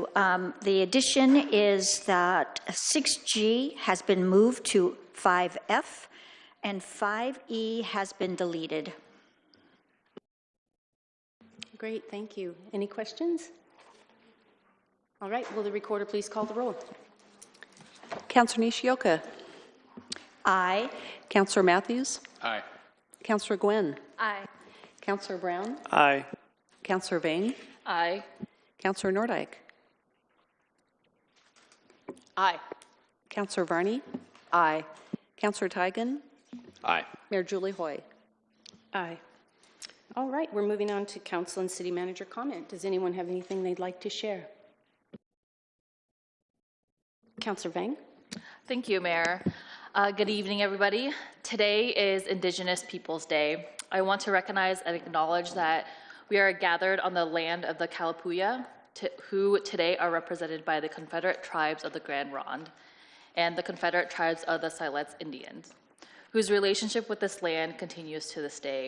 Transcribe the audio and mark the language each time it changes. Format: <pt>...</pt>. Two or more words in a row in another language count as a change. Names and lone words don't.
<en>The addition is that 6G has been moved to 5F and 5E has been deleted. Great, thank you. Any questions? All right, will the recorder please call the roll? Councilor Nishioka. Aye. Councilor Matthews. Aye. Councilor Gwynn. Aye. Councilor Brown. Aye. Councilor Vang. Aye. Councilor Nordyke. Aye. Councilor Varney. Aye. Councilor Tigan. Aye. Mayor Julie Hoy. Aye. All right, we're moving on to Council and City Manager comment. Does anyone have anything they'd like to share? Councilor Vang. Thank you, Mayor. Good evening, everybody. Today is Indigenous Peoples Day. I want to recognize and acknowledge that we are gathered on the land of the Kalapuya, who today are represented by the Confederate Tribes of the Grand Ronde and the Confederate Tribes of the Siletz Indians, whose relationship with this land continues to this day.</en>